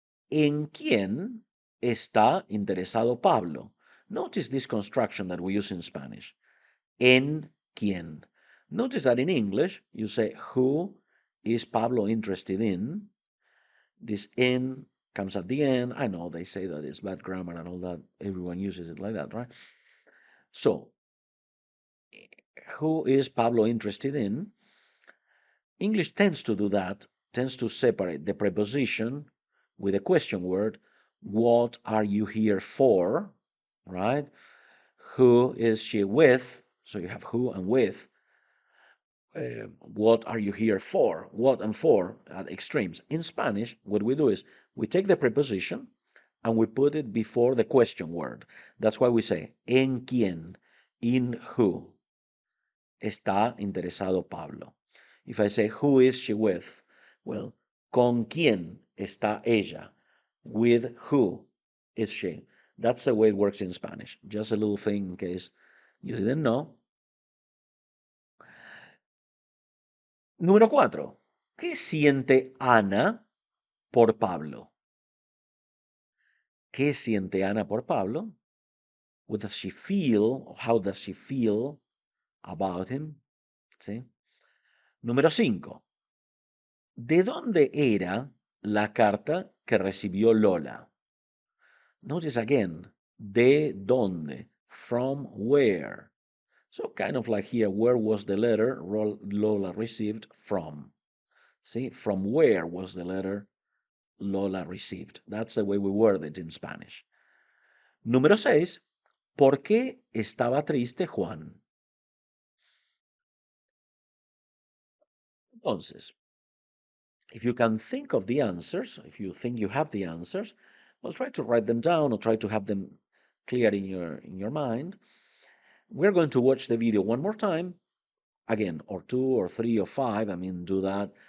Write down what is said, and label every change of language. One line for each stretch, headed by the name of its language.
Spanish: ¿En quién está interesado Pablo?
English: Notice this construction that we use in Spanish.
Spanish: ¿En quién?
English: Notice that in English, you say, who is Pablo interested in? This in comes at the end. I know they say that it's bad grammar and all that. Everyone uses it like that, right? So, who is Pablo interested in? English tends to do that, tends to separate the preposition with a question word. What are you here for? Right? Who is she with? So you have who and with. What are you here for? What and for at extremes. In Spanish, what we do is we take the preposition and we put it before the question word. That's why we say,
Spanish: ¿en quién?
English: In who
Spanish: está interesado Pablo?
English: If I say, who is she with?
Spanish: Well, ¿con quién está ella?
English: With who is she? That's the way it works in Spanish. Just a little thing in case you didn't know.
Spanish: Número 4. ¿Qué siente Ana por Pablo? ¿Qué siente Ana por Pablo?
English: What does she feel? How does she feel about him?
Spanish: ¿Sí? Número 5. ¿De dónde era la carta que recibió Lola?
English: Notice again,
Spanish: ¿de dónde?
English: From where? So kind of like here, where was the letter Lola received from? See, from where was the letter Lola received? That's the way we word it in Spanish.
Spanish: Número 6. ¿Por qué estaba triste Juan? Entonces,
English: if you can think of the answers, if you think you have the answers, well, try to write them down or try to have them clear in your mind. We're going to watch the video one more time, again, or 2 or 3 or 5. I mean, do that.